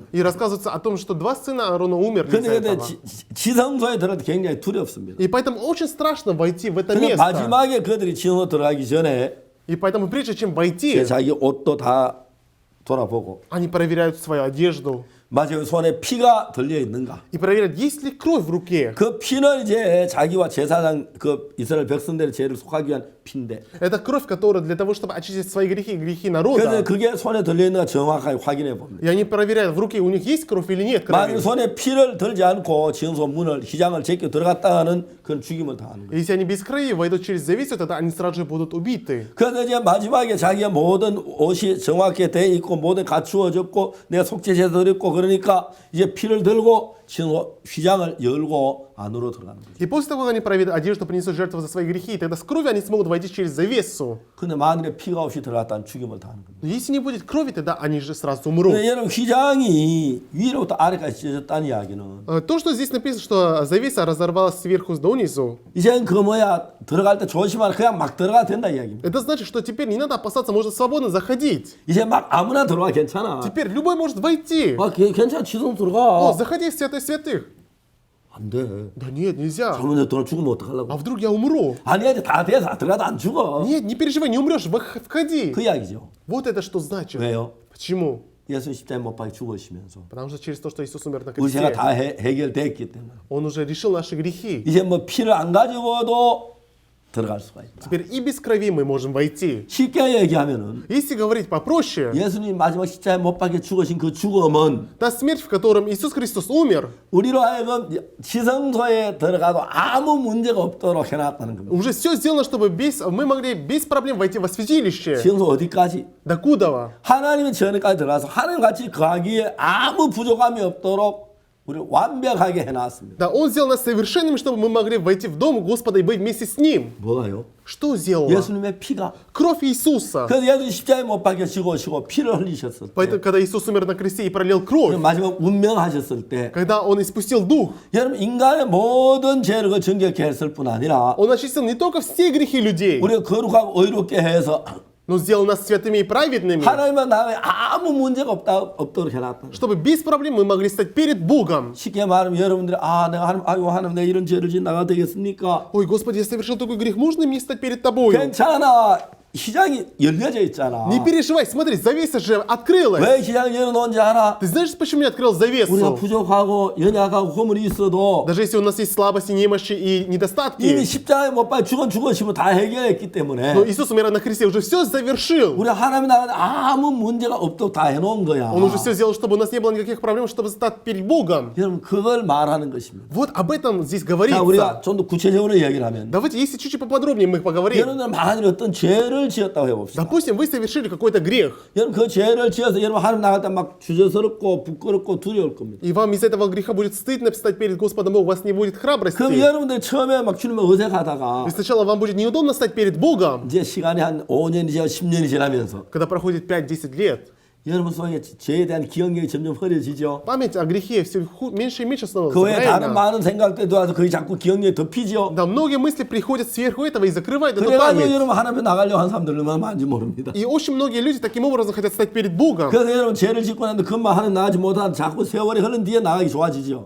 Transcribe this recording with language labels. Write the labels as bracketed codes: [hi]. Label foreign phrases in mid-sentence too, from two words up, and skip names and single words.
[ru] И рассказывается о том, что 2 сына Аарона умерли из-за [ko] 근데 [ru] этого. [ko] 지성소에 들어갈 때 굉장히 두렵습니다. [ru] И поэтому очень страшно войти в это [ko] 근데 [ru] место. [ko] 마지막에 그들이 지성소 들어가기 전에 [ru] И поэтому прежде чем войти, [ko] 자기 옷도 다 돌아보고 [ru] они проверяют свою одежду. [ko] 마지막에 손에 피가 들려 있는가. [ru] И проверяют, есть ли кровь в руке. [ko] 그 피는 이제 자기와 제사장 그 이스라엘 백성들의 죄를 속하기 위한 피인데. [ru] Это кровь, которая для того, чтобы очистить свои грехи и грехи [ko] 그래서 [ru] народа. [ko] 그게 손에 들려 있는가 정확하게 확인해 봅니다. [ru] И они проверяют, в руке у них есть кровь или нет [ko] 만약 [ru] крови. [ko] 손에 피를 들지 않고 지성소 문을 휘장을 제껴 들어갔다가는 그건 죽임을 당하는 거예요. [ru] Если они без крови войдут через завесу, тогда они сразу же будут убиты. [ko] 그래서 이제 마지막에 자기가 모든 옷이 정확히 돼 있고 모든 갖추어졌고 내가 속죄제도 드렸고 그러니까 이제 피를 들고 휘장을 열고 안으로 들어가는 거죠. [ru] И после того, как они проявят одежду, принесут жертву за свои грехи, и тогда с кровью они смогут войти через завесу. [ko] 근데 만일에 피가 없이 들어갔다면 죽임을 당하는 겁니다. [ru] Но если не будет крови, тогда они же сразу умрут. [ko] 여러분 휘장이 위로부터 아래까지 찢어졌다는 이야기는 [ru] То, что здесь написано, что завеса разорвалась сверху донизу, [ko] 이제는 그 뭐야 들어갈 때 조심하라 그냥 막 들어가도 된다 이야기입니다. [ru] это значит, что теперь не надо опасаться, можно свободно заходить. [ko] 이제 막 아무나 들어와 괜찮아. [ru] Теперь любой может войти. [ko] 괜찮아 지성 들어가. [ru] Заходи в святой святых. [ko] 안 돼. [ru] Да нет, нельзя. [ko] 잘못해 들어 죽으면 어떡하려고. [ru] А вдруг я умру? [ko] 아니 이제 다 돼서 들어가도 안 죽어. [ru] Нет, не переживай, не умрешь, входи. [ko] 그 이야기죠. [ru] Вот это что значит. [ko] 왜요? [ru] Почему? [ko] 예수 십자가에 못 박혀 죽으시면서 [ru] Потому что через то, что Иисус умер на [ko] 우리 죄가 [ru] кресте, [ko] 다 해결됐기 때문에 [ru] Он уже решил наши грехи. [ko] 이제 뭐 피를 안 가지고도 들어갈 수가 있다. [ru] Теперь и без крови мы можем войти. [ko] 쉽게 얘기하면은 [ru] Если говорить попроще, [ko] 예수님 마지막 십자가에 못 박혀 죽으신 그 죽음은 [ru] та смерть, в котором Иисус Христос умер, [ko] 우리로 하여금 지성소에 들어가도 아무 문제가 없도록 해놨다는 겁니다. [ru] уже все сделано, чтобы мы могли без проблем войти во святилище. [ko] 지성소 어디까지? [ru] Докуда? [ko] 하나님의 전에까지 들어가서 하나님 같이 거하기에 아무 부족함이 없도록 우리를 완벽하게 해놨습니다. [ru] Да, Он сделал нас совершенными, чтобы мы могли войти в дом Господа и быть вместе с Ним. [ko] 뭐가요? [ru] Что сделала? [ko] 예수님의 피가. [ru] Кровь Иисуса. [ko] 그래서 예수님 십자가에 못 박혀 죽으시고 피를 흘리셨을 때 [ru] Поэтому, когда Иисус умер на кресте и пролил кровь, [ko] 마지막 운명하셨을 때 [ru] когда Он испустил Дух, [ko] 여러분 인간의 모든 죄를 그 정결케 했을 뿐 아니라 [ru] Он очистил не только все грехи людей, [ko] 우리가 거룩하고 의롭게 해서 [ru] но сделал нас святыми и праведными, [ko] 하나님의 나라에 아무 문제가 없도록 해놨다. [ru] чтобы без проблем мы могли стать перед Богом. [ko] 쉽게 말하면 여러분들이 내가 하나님 내가 이런 죄를 짓 나가도 되겠습니까? [ru] Ой, Господи, я совершил такой грех, можно мне стать перед Тобою? [ko] 괜찮아. 시장이 열려져 있잖아. [ru] Не переживай, смотри, завеса же открылась. [ko] 왜 시장을 열어놓은지 알아? [ru] Ты знаешь, почему я открыл [ko] 우리가 [ru] завесу? [ko] 부족하고 연약하고 허물이 있어도 [ru] Даже если у нас есть слабости, немощи и [ko] 이미 [ru] недостатки, [ko] 십자가에 못 박혀 죽으시면 다 해결했기 때문에 [ru] но Иисус, умирая на кресте, уже все завершил. [ko] 우리 하나님 나라에 아무 문제가 없도록 다 해놓은 거야. [ru] Он уже все сделал, чтобы у нас не было никаких проблем, чтобы стать перед Богом. [ko] 여러분 그걸 말하는 것입니다. [ru] Вот об этом здесь [ko] 자, [ru] говорится. [ko] 우리가 좀 더 구체적으로 얘기를 하면 [ru] Давайте, если чуть-чуть поподробнее мы поговорим. [ko] 여러분들 만일 어떤 죄를 지었다고 해봅시다. [ru] Допустим, вы совершили какой-то грех, [ko] 여러분 그 죄를 지어서 여러분 하나님 나갈 때 막 주저스럽고 부끄럽고 두려울 겁니다. [ru] и вам из этого греха будет стыдно встать перед Господом Богом, у вас не будет храбрости. [ko] 그럼 여러분들 처음에 막 주님을 어색하다가 [ru] И сначала вам будет неудобно стать перед Богом, [ko] 이제 시간이 한 5년이 지나 10년이 지나면서 [ru] когда проходит 5-10 лет. [ko] 여러분 속에 죄에 대한 기억력이 점점 흐려지죠. [ru] Память о грехе все меньше и меньше становится. [ko] 그 외에 다른 [ru] правильно? [ko] 많은 생각들도 와서 거의 자꾸 기억력이 덮이죠. [ru] Да, многие мысли приходят сверху этого и закрывают эту [ko] 그래가지고 [ru] память. [ko] 여러분 하나님 나가려고 하는 사람들 얼마나 많은지 모릅니다. [ru] И очень многие люди таким образом хотят стать перед Богом. [ko] 그래서 여러분 죄를 짓고 났는데 금방 하나님 나가지 못하는 자꾸 세월이 흐른 뒤에 나가기 좋아지죠.